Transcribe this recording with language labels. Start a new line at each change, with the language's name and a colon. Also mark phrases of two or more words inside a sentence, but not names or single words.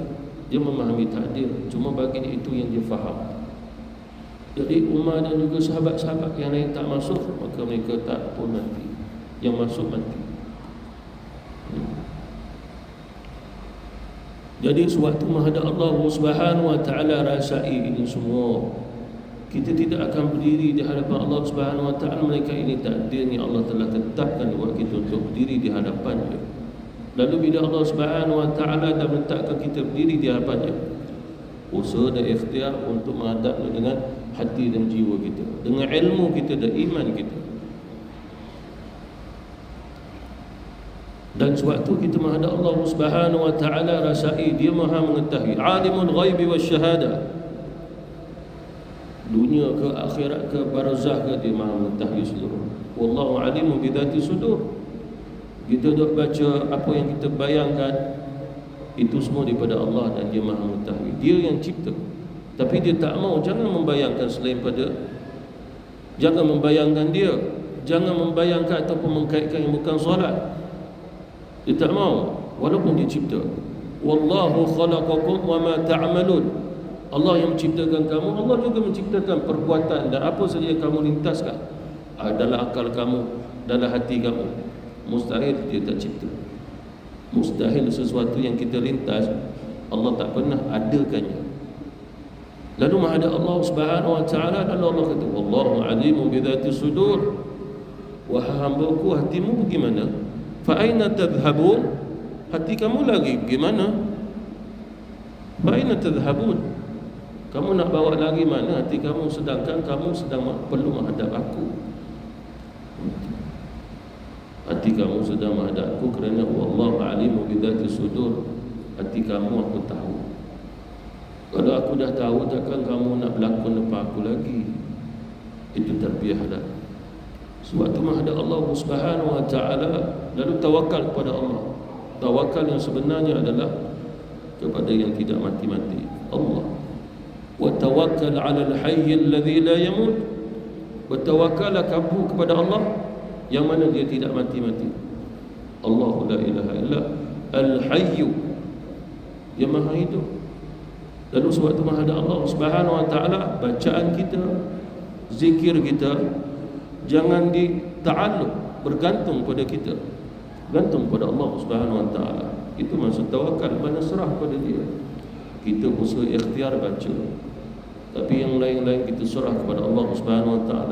Malay: Dia memahami takdir, cuma baginya itu yang dia faham. Jadi Umar dan juga sahabat-sahabat yang lain tak masuk, maka mereka tak pun mati. Yang masuk mati. Jadi sewaktu menghadap Allah
Arabic: سبحانه وتعالى,
Malay: rasai ini semua. Kita tidak akan berdiri di hadapan Allah
Arabic: سبحانه وتعالى,
Malay: mereka ini takdirnya Allah telah tetapkan buat kita untuk berdiri di hadapannya. Lalu bila Allah
Arabic: سبحانه وتعالى
Malay: dah menetapkan kita berdiri di hadapannya, usaha dan ikhtiar untuk menghadapnya dengan hati dan jiwa kita, dengan ilmu kita dan iman kita. Dan sewaktu kita menghadap Allah
Arabic: سبحانه وتعالى,
Malay: rasai dia Maha mengetahui,
Arabic: عالم الغيب والشهادة.
Malay: Dunia ke akhirat ke barzakh ke, dia Maha mengetahui seluruh.
Arabic: والله عليم بذات الصدور.
Malay: Kita dok baca apa yang kita bayangkan, itu semua daripada Allah dan dia Maha mengetahui. Dia yang cipta. Tapi dia tak mau, jangan membayangkan selain pada, jangan membayangkan dia. jangan membayangkan ataupun mengkaitkan yang bukan solat. Dia tak mau, walaupun dia cipta.
Arabic: والله خلقكم وما تعملون.
Malay: Allah yang menciptakan kamu, Allah juga menciptakan perbuatan dan apa saja yang kamu lintaskan dalam akal kamu, dalam hati kamu. Mustahil dia tak cipta. Mustahil sesuatu yang kita lintas Allah tak pernah adakannya. Lalu menghadap Allah
Arabic: سبحانه وتعالى,
Malay: lalu Allah kata,
Arabic: والله عليم بذات الصدور.
Malay: Wahai hamba-Ku, hatimu bagaimana?
Arabic: فأين تذهبون?
Malay: Hati kamu lagi bagaimana?
Arabic: فأين تذهبون?
Malay: Kamu nak bawa lagi mana hati kamu, sedangkan kamu sedang perlu menghadap Aku. Hati kamu sedang menghadap Aku kerana
Arabic: والله عليم بذات الصدور.
Malay: Hati kamu Aku tahu. Kalau Aku dah tahu, takkan kamu nak berlakon depan Aku lagi. Itu tarbiyah dah. Sewaktu menghadap Allah
Arabic: سبحانه وتعالى,
Malay: lalu tawakal kepada Allah. Tawakal yang sebenarnya adalah kepada yang tidak mati-mati, Allah.
Arabic: وتوكل على الحي الذي لا يموت.
Malay: Bertawakkallah kamu kepada Allah yang mana dia tidak mati-mati.
Arabic: الله لا إله إلا الحي,
Malay: yang maha hidup. Lalu sewaktu menghadap Allah
Arabic: سبحانه وتعالى,
Malay: bacaan kita, zikir kita jangan dita'alluq, bergantung pada kita, gantung pada Allah
Arabic: سبحانه وتعالى.
Malay: Itu maksud tawakal, mana serah pada dia. Kita usaha ikhtiar baca, tapi yang lain-lain kita serah kepada Allah
Arabic: سبحانه وتعالى.